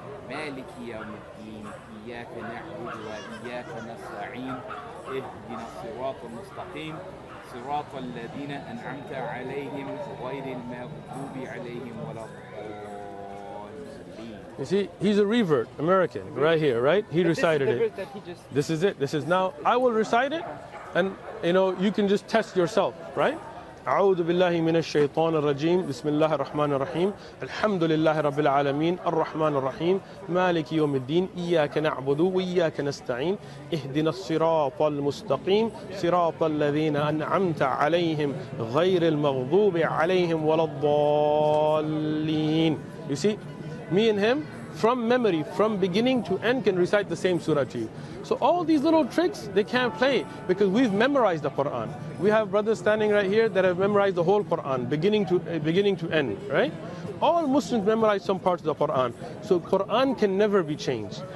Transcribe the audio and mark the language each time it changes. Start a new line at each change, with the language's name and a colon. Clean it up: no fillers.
Arabic: مالك يوم الدين إياك نعبد وإياك نستعين اهدنا الصراط المستقيم صراط الذين أنعمت عليهم غير المغضوب عليهم ولا الضالين.
English: You see, he's a revert, American, right here, right? He recited it. This is it. This is now. I will recite it, and you can just test yourself, right?
Arabic: أعوذ بالله من الشيطان الرجيم بسم الله الرحمن الرحيم الحمد لله رب العالمين الرحمن الرحيم مالك يوم الدين إياك نعبد وإياك نستعين اهدنا الصراط المستقيم صراط الذين أنعمت عليهم غير المغضوب عليهم ولا الضالين.
English: You see, me and him, from memory, from beginning to end, can recite the same surah to you. So all these little tricks, they can't play because we've memorized the Quran. We have brothers standing right here that have memorized the whole Quran, beginning to end, right? All Muslims memorize some parts of the Quran. So Quran can never be changed.